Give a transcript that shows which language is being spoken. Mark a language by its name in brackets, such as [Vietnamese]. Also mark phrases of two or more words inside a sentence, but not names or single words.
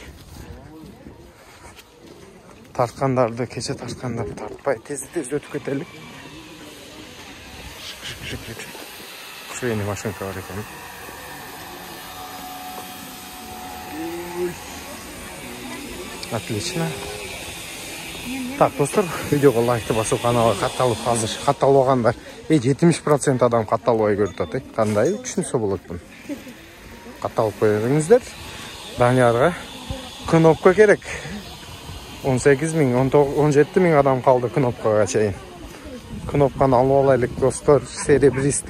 [Kyrgyz] Тарткандарды, кече тарткандарды тартпай, тез өтүп кетелик. [Russian] Швейный машинка [Kyrgyz] бар экен. [Russian] Отлично. Так, [Kyrgyz] достар, видеоға лайкты басып, каналға катталып азыр. Катталбагандар. 70% адам катталбай көрүп атат. Кандай түшүнсө болот бун. Катталып коюңуздар. Даниярга кнопка керек. 18.000, 17.000 адам калды кнопкага чейин. Кнопканы алып алайлык, достор, серебристый.